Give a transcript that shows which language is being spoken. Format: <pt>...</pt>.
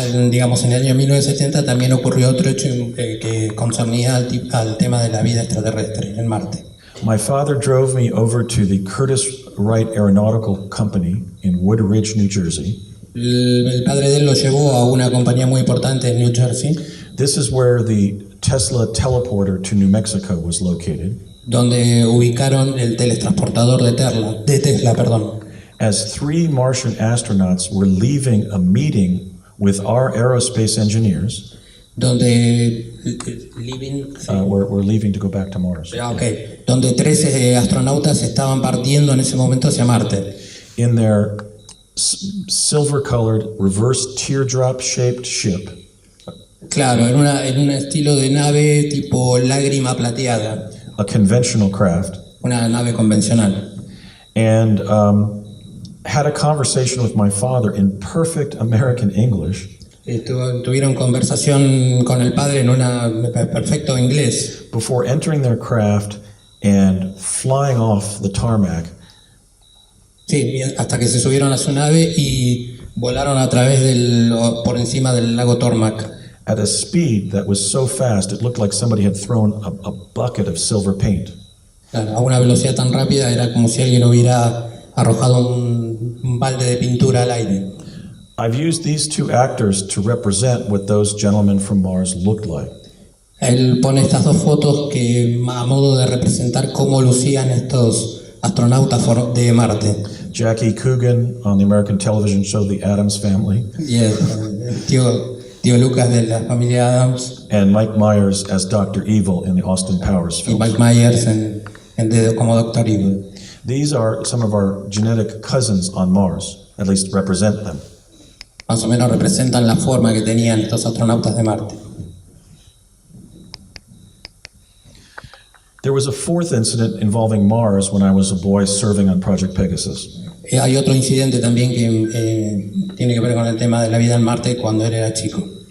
<es>Digamos, en el año 1970 también ocurrió otro hecho que concernía al tema de la vida extraterrestre en Marte.</es> <en>My father drove me over to the Curtiss Wright Aeronautical Company in Wood Ridge, New Jersey.</en> <es>El padre de él lo llevó a una compañía muy importante en New Jersey,</es> <en>This is where the Tesla teleporter to New Mexico was located.</en> <es>donde ubicaron el teletransportador de Tesla,</es> <en>As 3 Martian astronauts were leaving a meeting with our aerospace engineers,</en> <es>donde</es> <en>we're leaving to go back to Mars.</en> <es>donde 13 astronautas estaban partiendo en ese momento hacia Marte.</es> <en>In their silver-colored, reverse teardrop-shaped ship,</en> <es>Claro, en un estilo de nave tipo lágrima plateada,</es> <en>a conventional craft,</en> <es>una nave convencional.</es> <en>and had a conversation with my father in perfect American English</en> <es>Tuvieron conversación con el padre en un perfecto inglés</es> <en>before entering their craft and flying off the tarmac.</en> <es>Sí, hasta que se subieron a su nave y volaron por encima del lago Tormac</es> <en>At a speed that was so fast it looked like somebody had thrown a bucket of silver paint.</en> <es>Claro, a una velocidad tan rápida era como si alguien hubiera arrojado un balde de pintura al aire.</es> <en>I've used these 2 actors to represent what those gentlemen from Mars looked like.</en> <es>Él pone estas 2 fotos que a modo de representar cómo lucían estos astronautas de Marte.</es> <en>Jackie Coogan on the American television show The Addams Family,</en> <es>Y el tío Lucas de la familia Adams</es> <en>and Mike Myers as Dr. Evil in the Austin Powers</en> <es>y</es> <en>film.</en> <es>Mike Myers como Dr. Evil.</es> <en>These are some of our genetic cousins on Mars, at least represent them.</en> <es>Más o menos representan la forma que tenían estos astronautas de Marte.</es> <en>There was a 4th incident involving Mars when I was a boy serving on Project Pegasus.</en> <es>Hay otro incidente también que tiene que ver con el tema de la vida en Marte cuando él era chico.</es>